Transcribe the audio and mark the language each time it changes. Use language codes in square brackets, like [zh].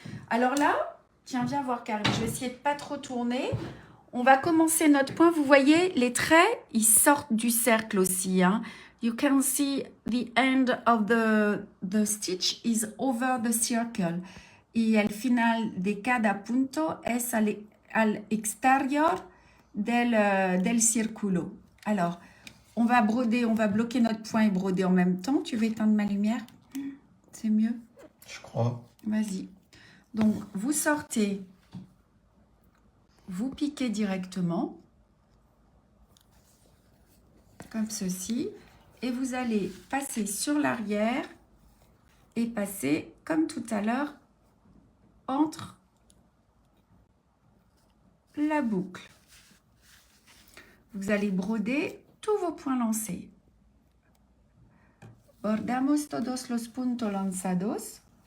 [fr] Alors là, tiens, viens voir, Karim. Je vais essayer de pas trop tourner. On va commencer notre point. Vous voyez, les traits, ils sortent du cercle aussi. Hein. [en] You can see the end of the stitch is over the circle. [es] Y el final de cada punto es al exterior del círculo. [fr] Alors, on va broder, on va bloquer notre point et broder en même temps. Tu veux éteindre ma lumière? C'est mieux? Je crois. Vas-y. Donc, vous sortez, vous piquez directement, comme ceci, et vous allez passer sur l'arrière et passer, comme tout à l'heure, entre la boucle. Vous allez broder tous vos points lancés. [es] Bordamos todos los puntos lanzados.